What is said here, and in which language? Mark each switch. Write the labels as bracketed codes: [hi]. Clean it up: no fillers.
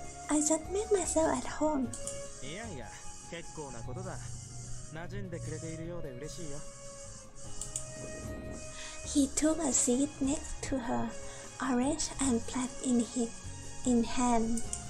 [en] I just made myself at home. [ja] いやいや、結構なことだ。馴染んでくれているようで嬉しいよ。 [en] He took a seat next to her, orange and black in hand.